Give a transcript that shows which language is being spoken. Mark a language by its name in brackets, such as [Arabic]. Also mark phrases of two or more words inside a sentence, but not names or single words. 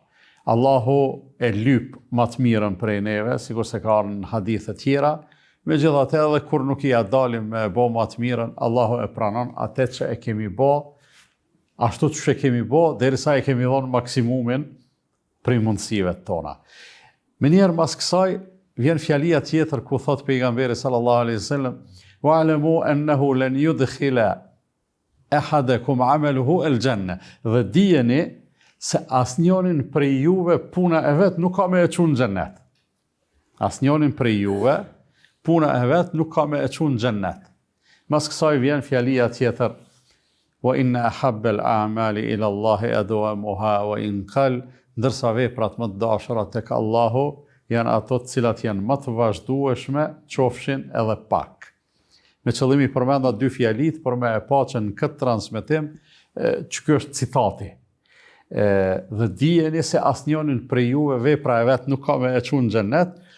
[Albanian] Allahu e lyp më të mirën prej neve, sikur se ka në hadithe tjera, megjithatë edhe kur nuk i dalim me bo më të mirën, Allahu e pranon atë që e kemi bo, ashtu që e kemi bo, derisa e kemi dhonë maksimumin prej mundësive tona. Me njerë mas kësaj, vjen fjalia tjetër ku thot pejgamberi [Arabic] صلى الله عليه وسلم: "واعلموا أنه لن يدخل أحدكم عمله الجنة", [Albanian] dhe dijeni se asnjërin prej juve puna e vet nuk ka me e çunë në xhennet. Asnjërin prej juve puna e vet nuk ka me e çunë në xhennet. Mas kësaj vjen fjalia tjetër: [Arabic] "وإن أحب الأعمال إلى الله أدومها وإن قل", [Albanian] ndërsa veprat më të dashura tek Allahu janë ato të cilat janë më të vazhdueshme, qofshin edhe pak. Me qëllimi përmenda 2 fjalit për me e pa që në këtë transmetim që kjo është citati. Dhe dijeni se asnjërin prej juve vepra e vet nuk ka me e çunë në xhennet.